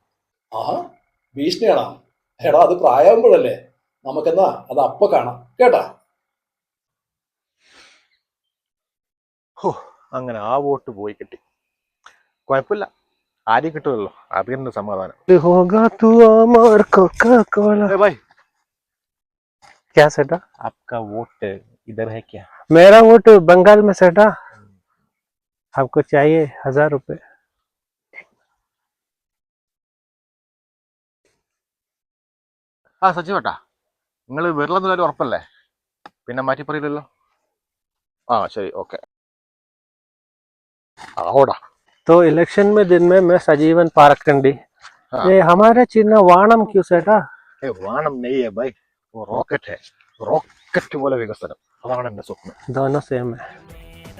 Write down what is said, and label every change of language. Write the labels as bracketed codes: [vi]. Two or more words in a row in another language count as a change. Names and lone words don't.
[ml] ആഹാ, ഭീഷണിയാണോ? എടാ, അത് പ്രായമാകുമ്പോഴല്ലേ. നമുക്കെന്നാ അത് അപ്പൊ കാണാം കേട്ടാ. ഹോ, അങ്ങനെ ആ വോട്ട് പോയി കിട്ടി. കുഴപ്പമില്ല, ആരെയും കിട്ടുമല്ലോ, അതിന്റെ സമാധാനം. [hi] होगा तू अमर कोका कोला। भाई, क्या सेटा? आपका वोट इधर है क्या? मेरा वोट बंगाल में सेटा। आपको चाहिए 1000 रुपए? [ml] ആ സച്ചിവേട്ടാ, നിങ്ങൾ വരില്ലെന്ന് കാര്യം ഉറപ്പല്ലേ? പിന്നെ മാറ്റി പറയില്ലല്ലോ. ആ ശരി, ഓക്കെ. ആവോടാ. [hi] तो इलेक्शन में दिन में मैं सजीवन पारकंडी। हाँ। ये हमारे चिन्ह वाणम क्यों सेटा? [ml] വാണം നെയ്യേ ബൈ, [en] rocket rocket [ml] പോലെ വികസനം, അതാണ് എന്റെ സ്വപ്നം. [hi] दोनों सेम है।